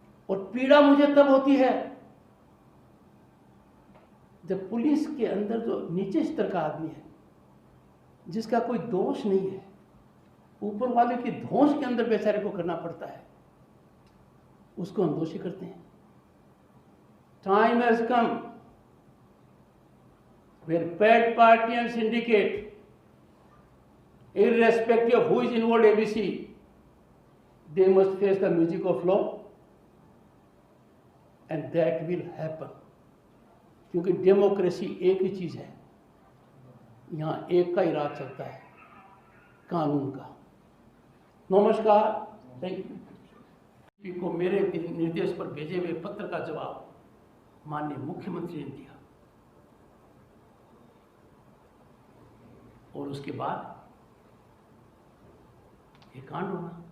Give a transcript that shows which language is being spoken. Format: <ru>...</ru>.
<hi>और पीड़ा मुझे तब होती है जब पुलिस के अंदर जो नीचे स्तर का आदमी है, जिसका कोई दोष नहीं है, ऊपर वाले की धौंस के अंदर बेचारे को करना पड़ता है, उसको हम दोषी करते हैं।</hi> <en>Time has come where paid party and syndicate, irrespective of who is involved ABC, they must face the music of law, and that will happen.</en> <hi>क्योंकि डेमोक्रेसी एक ही चीज़ है, यहाँ एक का ही राज चलता है, कानून का। नमस्कार, थैंक यू। को मेरे निर्देश पर भेजे हुए पत्र का जवाब माननीय मुख्यमंत्री ने दिया, और उसके बाद ये कांड होगा।</hi>